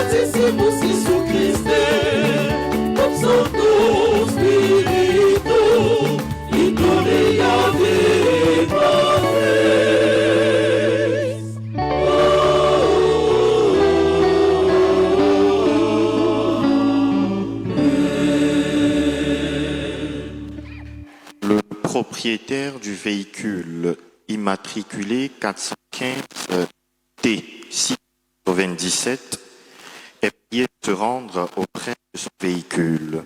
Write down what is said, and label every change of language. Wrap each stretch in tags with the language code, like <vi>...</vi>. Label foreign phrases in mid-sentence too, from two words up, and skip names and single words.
<pt>Conhecemos Jesus Cristo como Santo Espírito e glória a</pt> <fr>Le propriétaire du véhicule immatriculé 415 T697 est prié de se rendre auprès de son véhicule.</fr>